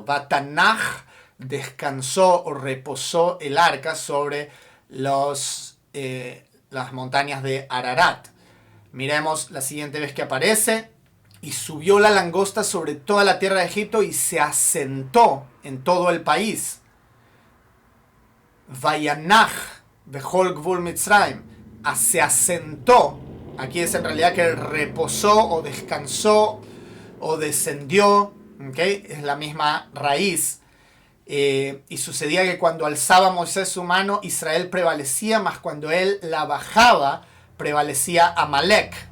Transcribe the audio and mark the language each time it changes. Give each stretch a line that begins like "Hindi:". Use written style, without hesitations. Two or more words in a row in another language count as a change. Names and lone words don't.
Spanish: Vatanaj, descansó o reposó el arca sobre las montañas de Ararat. Miremos la siguiente vez que aparece. Y subió la langosta sobre toda la tierra de Egipto y se asentó en todo el país.
Hebrew: וינח בכל גבול מצרים.
Spanish: Se asentó. Aquí es en realidad que reposó o descansó o descendió. ¿Okay? Es la misma raíz. Y sucedía que cuando alzaba Moisés su mano, Israel prevalecía, mas cuando él la bajaba, prevalecía Amalek.